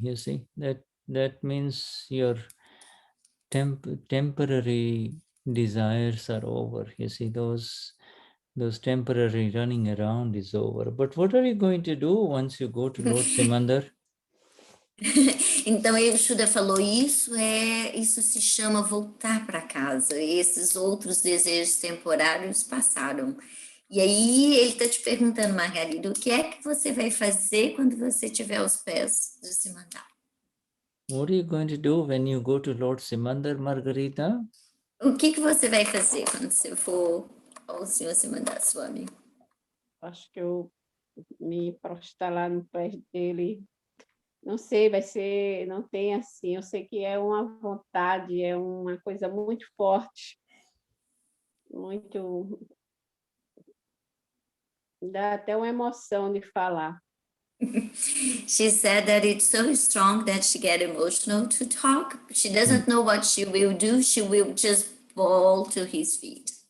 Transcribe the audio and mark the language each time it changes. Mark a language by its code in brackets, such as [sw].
[en] You see, that means your temporary desires are over. You see, those temporary running around is over. But what are you going to do once you go to Lord Simandar? [pt] Então, o Shuddha falou, isso se chama voltar para casa. Esses outros desejos temporários passaram. E aí ele está te perguntando, Margarida, o que é que você vai fazer quando você tiver aos pés de Simandar? [en] What are you going to do when you go to Lord Simandar, Margarita? [pt] O que você vai fazer quando você for ao Senhor Simandar Swami? Acho que eu me prostrar lá no pé dele. Não sei, vai ser, não tem assim. Eu sei que é uma vontade, é uma coisa muito forte, muito... Dá até uma emoção de falar. [en] She said that it's so strong that she gets emotional to talk. She doesn't know what she will do. She will just fall to his feet.